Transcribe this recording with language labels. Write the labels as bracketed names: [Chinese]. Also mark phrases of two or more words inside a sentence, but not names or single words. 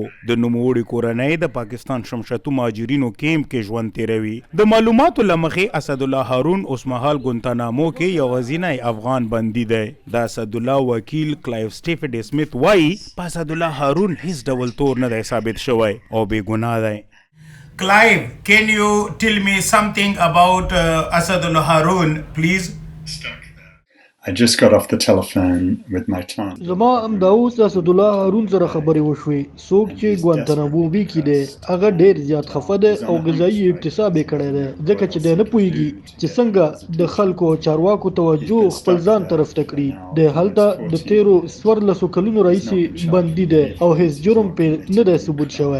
[Pashto] د نوموړي کورنۍ د پاکستان شمشتو مهاجرینو کیمپ کې ژوند تیروي. د معلوماتو له مخې اسدالله هارون اوس مهال ګوانتانامو کې یوازنی افغان بندي دی. د اسدالله وکیل کلایف سټیفن سمیت وایي په اسدالله هارون هیڅ ډول تور نه دی ثابت شوی او بې ګناه دی. [English] Clive, can you tell me something about Asdallah Harun, please? I just got off the telephone with my client. [Pashto] زما همدا اوس د اسدالله هارون سره خبرې وشوې. څوک چې ګوانتانامو کې دی هغه ډېر زیات خفه دی او غذایي اکتساب یې کړی دی، ځکه چې دی نه پوهېږي چې څنګه د خلکو او چارواکو توجه خپل ځان طرف ته کړي. دی هلته د تیرو 14 کلونو راهیسې بندي دی او هیڅ جرم پرې نه دی ثبوت شوی.